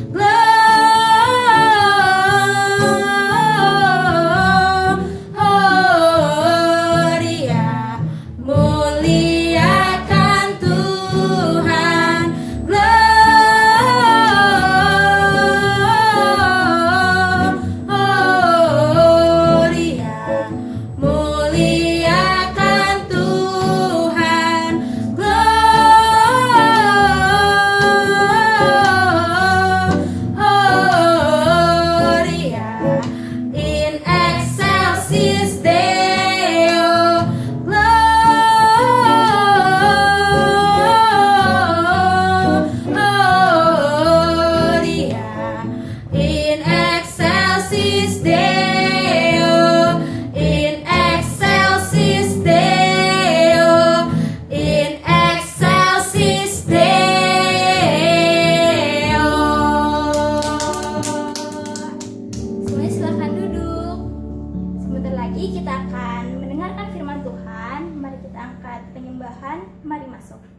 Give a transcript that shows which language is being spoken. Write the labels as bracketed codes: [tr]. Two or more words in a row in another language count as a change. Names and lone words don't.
[id] Gloria, muliakan Tuhan. Gloria, muliakan Tuhan. [la] Gloria, in excelsis Deo. Gloria, in excelsis Deo. In excelsis Deo. In excelsis Deo. [id] Semuanya silahkan duduk. Sebentar lagi kita akan mendengarkan firman Tuhan. Mari kita angkat penyembahan. Mari masuk.